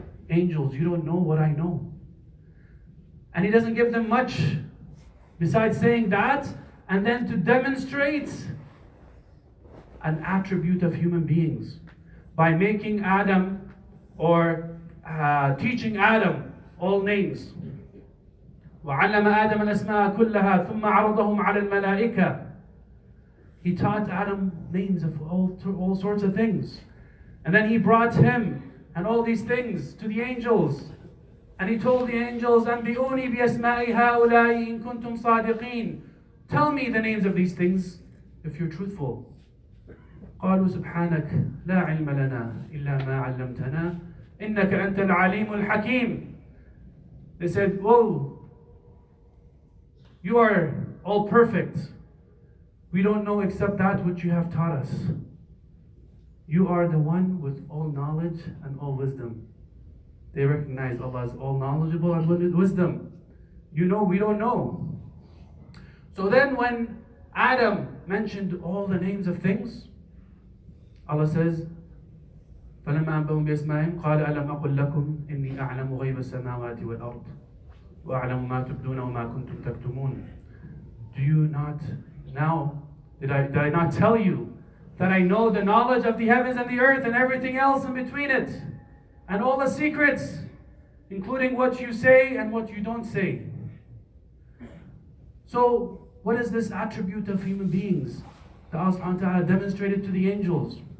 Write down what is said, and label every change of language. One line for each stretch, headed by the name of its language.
English: Angels, you don't know what I know. And he doesn't give them much besides saying that, and then to demonstrate an attribute of human beings by making Adam, or teaching Adam all names.
Arabic: وَعَلَّمَ آدَمَ الْأَسْمَاءَ كُلَّهَا ثُمَّ عَرَضَهُمْ عَلَى الْمَلَائِكَةِ.
English: He taught Adam names of all sorts of things. And then he brought him and all these things to the angels. And he told the angels,
Arabic: أَنْبِئُونِي بِأَسْمَاءِ هَؤُلَاءِ إِن كُنْتُمْ صَادِقِينَ.
English: Tell me the names of these things if you're truthful.
Arabic: قالوا سبحانك لا علم لنا إلا ما علمتنا إنك أنت العليم الحكيم.
English: They said, whoa, you are all perfect. We don't know except that which you have taught us. You are the one with all knowledge and all wisdom. They recognize Allah as all knowledgeable and with wisdom. You know, we don't know. So then when Adam mentioned all the names of things, Allah says,
Arabic: فَلَمَّا أَنْبَأَهُم بِأَسْمَائِهِمْ قَالَ أَلَمْ أَقُلْ لَكُمْ إِنِّي أَعْلَمُ غَيْبَ السَّمَاوَاتِ وَالْأَرْضِ وَأَعْلَمُ مَا تُبْدُونَ وَمَا كُنْتُمْ تَكْتُمُونَ.
English: Do you not now, did I not tell you that I know the knowledge of the heavens and the earth and everything else in between it, and all the secrets, including what you say and what you don't say? So, what is this attribute of human beings that Allah subhanahu wa ta'ala demonstrated to the angels?